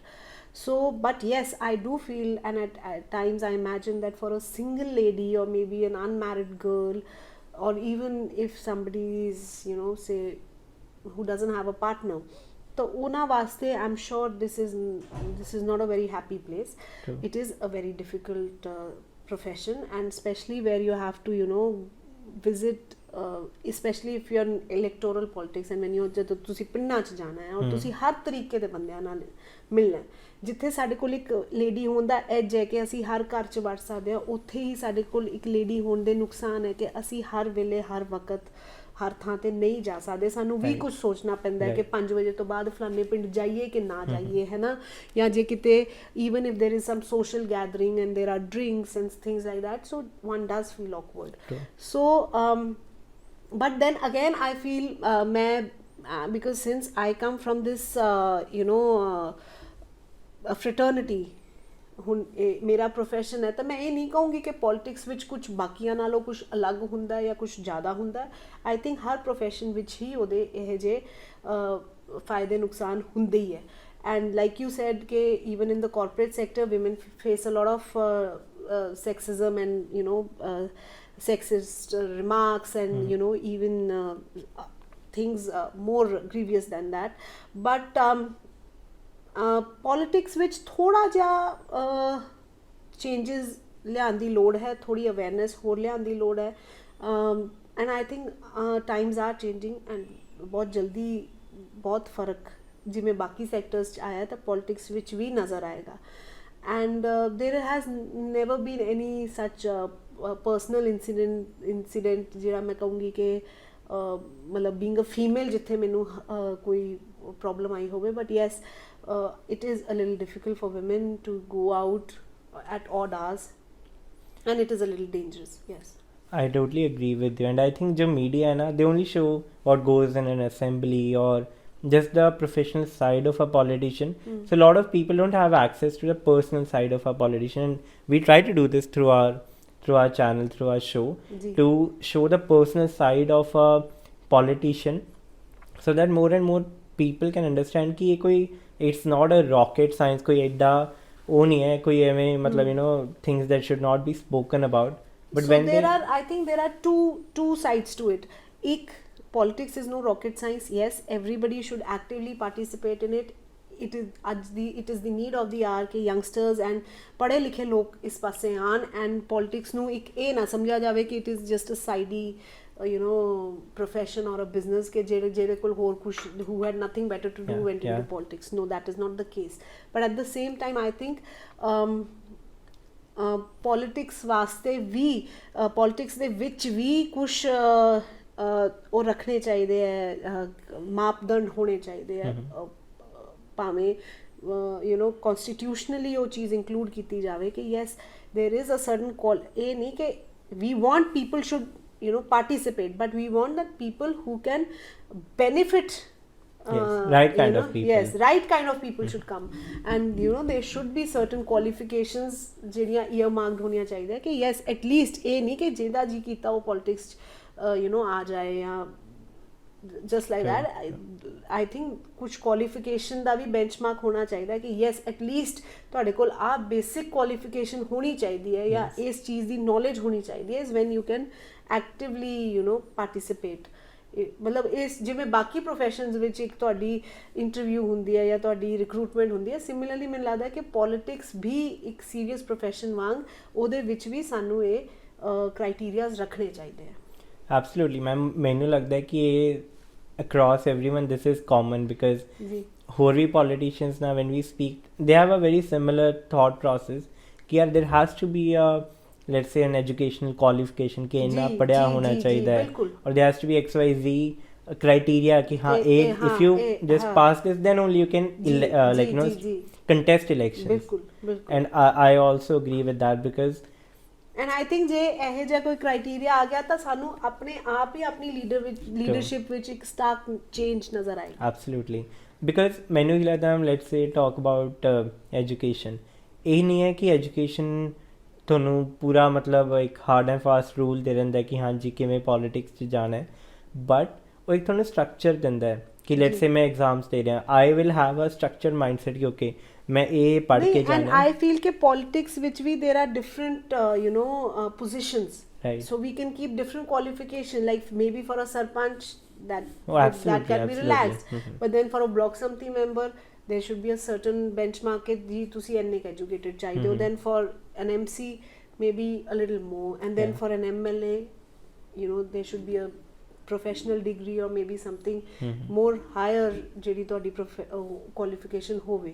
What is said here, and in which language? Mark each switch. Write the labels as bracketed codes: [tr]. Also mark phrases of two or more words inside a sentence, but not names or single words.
[en] So but yes I do feel, and at times I imagine that for a single lady or maybe an unmarried girl, or even if somebody is say who doesn't have a partner, so [pa] ਉਨ੍ਹਾਂ ਵਾਸਤੇ [en] I'm sure this is not a very happy place. True. It is a very difficult profession, and especially where you have to visit especially if you're in electoral politics, and when you [pa] ਜਦੋਂ ਤੁਸੀਂ ਪਿੰਡਾਂ 'ਚ ਜਾਣਾ ਹੈ ਔਰ ਤੁਸੀਂ ਹਰ ਤਰੀਕੇ ਦੇ ਬੰਦਿਆਂ ਨਾਲ ਮਿਲਣਾ, ਜਿੱਥੇ ਸਾਡੇ ਕੋਲ ਇੱਕ ਲੇਡੀ ਹੋਣ ਦਾ ਐਜ ਹੈ ਕਿ ਅਸੀਂ ਹਰ ਘਰ 'ਚ ਵੜ ਸਕਦੇ ਹਾਂ, ਉੱਥੇ ਹੀ ਸਾਡੇ ਕੋਲ ਇੱਕ ਲੇਡੀ ਹੋਣ ਦੇ ਨੁਕਸਾਨ ਹੈ ਕਿ ਅਸੀਂ ਹਰ ਵੇਲੇ ਹਰ ਵਕਤ ਹਰ ਥਾਂ ਤੇ ਨਹੀਂ ਜਾ ਸਕਦੇ. ਸਾਨੂੰ ਵੀ ਕੁਝ ਸੋਚਣਾ ਪੈਂਦਾ ਹੈ ਕਿ 5 ਵਜੇ ਤੋਂ ਬਾਅਦ ਫਲਾਣੇ ਪਿੰਡ ਜਾਈਏ ਕਿ ਨਾ ਜਾਈਏ, ਹੈ ਨਾ, ਜਾਂ ਜੇ ਕਿਤੇ [en] even if there is some social gathering and there are drinks and things like that, so one does feel awkward. True. So but then again I feel because since I come from this fraternity, [pa] ਹੁਣ ਮੇਰਾ ਪ੍ਰੋਫੈਸ਼ਨ ਹੈ ਤਾਂ ਮੈਂ ਇਹ ਨਹੀਂ ਕਹੂੰਗੀ ਕਿ ਪੋਲੀਟਿਕਸ ਵਿੱਚ ਕੁਝ ਬਾਕੀਆਂ ਨਾਲੋਂ ਕੁਝ ਅਲੱਗ ਹੁੰਦਾ ਜਾਂ ਕੁਝ ਜ਼ਿਆਦਾ ਹੁੰਦਾ. [en] I think [pa] ਹਰ ਪ੍ਰੋਫੈਸ਼ਨ ਵਿੱਚ ਹੀ ਉਹਦੇ ਇਹ ਜਿਹੇ ਫਾਇਦੇ ਨੁਕਸਾਨ ਹੁੰਦੇ ਹੀ ਹੈ. [en] And like you said ਕਿ even in the corporate sector women face a lot of sexism and sexist remarks and even things more grievous than that. [pa] But ਪੋਲੀਟਿਕਸ ਵਿੱਚ ਥੋੜ੍ਹਾ ਜਿਹਾ ਚੇਂਜਿਸ ਲਿਆਉਣ ਦੀ ਲੋੜ ਹੈ, ਥੋੜ੍ਹੀ ਅਵੇਅਰਨੈਸ ਹੋਰ ਲਿਆਉਣ ਦੀ ਲੋੜ ਹੈ. [en] And I think times are changing and [pa] ਬਹੁਤ ਜਲਦੀ ਬਹੁਤ ਫਰਕ ਜਿਵੇਂ ਬਾਕੀ ਸੈਕਟਰਸ 'ਚ ਆਇਆ ਤਾਂ ਪੋਲੀਟਿਕਸ ਵਿੱਚ ਵੀ ਨਜ਼ਰ ਆਏਗਾ. [en] And there has never been any such personal incident [pa] ਜਿਹੜਾ ਮੈਂ ਕਹੂੰਗੀ ਕਿ ਮਤਲਬ [en] being a female [pa] ਜਿੱਥੇ ਮੈਨੂੰ ਕੋਈ ਪ੍ਰੋਬਲਮ ਆਈ ਹੋਵੇ. [en] But yes it is a little difficult for women to go out at odd hours, and it is a little dangerous. Yes, I totally agree with you, and I think the media they only show what goes in an assembly or just the professional side of a politician. So a lot of people don't have access to the personal side of a politician, and we try to do this through our channel, through our show, to show the personal side of a politician, so that more and more people can understand [hi] कि ये कोई [en] it's not a rocket science, [hi] कोई एडा वो नहीं है, कोई एवें मतलब [en] things that should not be spoken about. But so when I think there are two sides to it. Ek politics is no rocket science. Yes, everybody should actively participate in it. It is the need of the hour कि youngsters and [pa] ਪੜ੍ਹੇ ਲਿਖੇ ਲੋਕ ਇਸ ਪਾਸੇ ਆਣ, [en] and politics [pa] ਨੂੰ ਇੱਕ ਇਹ ਨਾ ਸਮਝਿਆ ਜਾਵੇ ਕਿ [en] it is just a sidey profession or a business [pa] ਕਿ ਜਿਹੜੇ ਕੋਲ ਹੋਰ ਕੁਝ [en] who had nothing better to do went into politics. No, that is not the case. But at the same time, I think [pa] politics ਵਾਸਤੇ ਵੀ politics ਦੇ ਵਿੱਚ ਵੀ ਕੁਛ ਉਹ ਰੱਖਣੇ ਚਾਹੀਦੇ ਹੈ, ਮਾਪਦੰਡ ਹੋਣੇ ਚਾਹੀਦੇ ਹੈ, ਭਾਵੇਂ constitutionally ਉਹ ਚੀਜ਼ include ਕੀਤੀ ਜਾਵੇ ਕਿ [en] yes there is a certain call. [pa] ਇਹ ਨਹੀਂ ਕਿ [en] we want people should participate, but we want that people who can benefit. Right kind of people. Yes, right kind of people should come, and there should be certain qualifications ਜਿਹੜੀਆਂ earmarked [pa] ਹੋਣੀਆਂ ਚਾਹੀਦੀਆਂ ਕਿ [en] yes at least [pa] ਇਹ ਨਹੀਂ ਕਿ ਜਿਹਦਾ ਜੀ ਕੀਤਾ ਉਹ politics ਆ ਜਾਏ ਜਾਂ [en] just like that. I think [pa] ਕੁਝ qualification ਦਾ ਵੀ benchmark ਹੋਣਾ ਚਾਹੀਦਾ ਕਿ [en] yes at least [pa] ਤੁਹਾਡੇ ਕੋਲ ਆ [en] basic qualification [pa] ਹੋਣੀ ਚਾਹੀਦੀ ਹੈ ਜਾਂ ਇਸ ਚੀਜ਼ ਦੀ knowledge ਹੋਣੀ ਚਾਹੀਦੀ ਹੈ, [en] is when you can actively participate. [pa] ਮਤਲਬ ਇਸ ਜਿਵੇਂ ਬਾਕੀ ਪ੍ਰੋਫੈਸ਼ਨਸ ਵਿੱਚ ਇੱਕ ਤੁਹਾਡੀ ਇੰਟਰਵਿਊ ਹੁੰਦੀ ਹੈ ਜਾਂ ਤੁਹਾਡੀ ਰਿਕਰੂਟਮੈਂਟ ਹੁੰਦੀ ਹੈ, ਸਿਮਿਲਰਲੀ ਮੈਨੂੰ ਲੱਗਦਾ ਕਿ ਪੋਲੀਟਿਕਸ ਵੀ ਇੱਕ ਸੀਰੀਅਸ ਪ੍ਰੋਫੈਸ਼ਨ ਵਾਂਗ ਉਹਦੇ ਵਿੱਚ ਵੀ ਸਾਨੂੰ ਇਹ ਕ੍ਰਾਈਟੇਰੀਆਜ਼ ਰੱਖਣੇ ਚਾਹੀਦੇ ਆ. [en] Absolutely ma'am, [pa] ਮੈਨੂੰ ਲੱਗਦਾ ਹੈ ਕਿ ਇਹ [en] across everyone this is common because [pa] ਹੋਰ ਵੀ ਪੋਲੀਟੀਸ਼ੀਅਨਸ ਨਾਲ [en] when we speak they have a very similar thought process [pa] ਕਿ ਯਾਰ [en] there has to be a let's say an educational qualification [hi] कि इतना पढ़ा होना चाहिए है, [en] or there has to be XYZ criteria [hi] कि हाँ [en] if you just pass this then only you can contest elections. And I also agree with that because and I think [pa] ਜੇ ਇਹ ਜਿਹਾ ਕੋਈ ਕ੍ਰਾਈਟੇਰੀਆ ਆ ਗਿਆ ਤਾਂ ਸਾਨੂੰ ਆਪਣੇ ਆਪ ਹੀ ਆਪਣੀ ਲੀਡਰਸ਼ਿਪ ਵਿੱਚ ਇੱਕ ਸਟਾਰਕ ਚੇਂਜ ਨਜ਼ਰ ਆਏ. [en] Absolutely, because [pa] ਮੈਨੂੰ ਲੱਗਦਾ [en] let's say talk about education, [pa] ਇਹ ਨਹੀਂ ਹੈ ਕਿ education ਤੁਹਾਨੂੰ ਪੂਰਾ ਮਤਲਬ ਇੱਕ [en] hard and fast rule [pa] ਦੇ ਦਿੰਦਾ ਕਿ ਹਾਂਜੀ ਕਿਵੇਂ ਪੋਲੀਟਿਕਸ 'ਚ ਜਾਣਾ ਹੈ, ਬਟ ਉਹ ਇੱਕ ਤੁਹਾਨੂੰ ਸਟਰਕਚਰ ਦਿੰਦਾ ਹੈ ਕਿ [en] let's say [pa] ਮੈਂ ਐਗਜ਼ਾਮਸ ਦੇ ਰਿਹਾ, [en] I will have a structured mindset [pa] ਕਿ ਓਕੇ ਮੈਂ ਇਹ ਪੜ੍ਹ ਕੇ ਜਾਣਾ. [en] And I feel [pa] ਕਿ ਪੋਲੀਟਿਕਸ ਵਿੱਚ ਵੀ [en] there are different positions, so we can keep different qualification, like maybe for a sarpanch that can be relaxed, but then for a block samiti member there should be a certain benchmark [pa] ਕਿ ਜੀ ਤੁਸੀਂ ਇੰਨੇ educated ਚਾਹੀਦੇ ਹੋ, [en] then for an MC maybe a little more, and then for an MLA there should be a professional degree or maybe something more higher [pa] jehdi todi qualification hove.